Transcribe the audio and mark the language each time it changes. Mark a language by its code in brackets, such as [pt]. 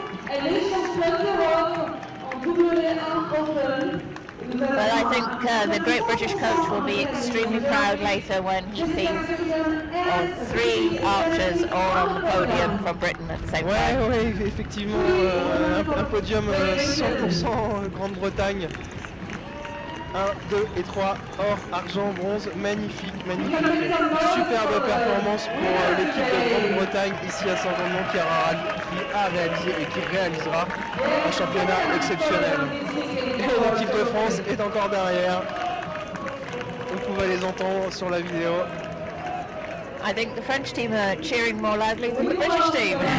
[fr] Elle est championne d'Europe en W1 Open. [en] Well, I think the great British coach will be extremely proud later when he sees three archers all on the podium from Britain at the same time. [fr] Ouais, effectivement, un podium 100% Grande-Bretagne. 1, 2 et 3, or, argent, bronze, magnifique. Superbe performance pour l'équipe de Grande-Bretagne ici à Saint Jean de Monts qui a réalisé et qui réalisera un championnat exceptionnel. Et l'équipe de France est encore derrière. Vous pouvez les entendre sur la vidéo. [en] I think the French team are cheering more loudly than the British team.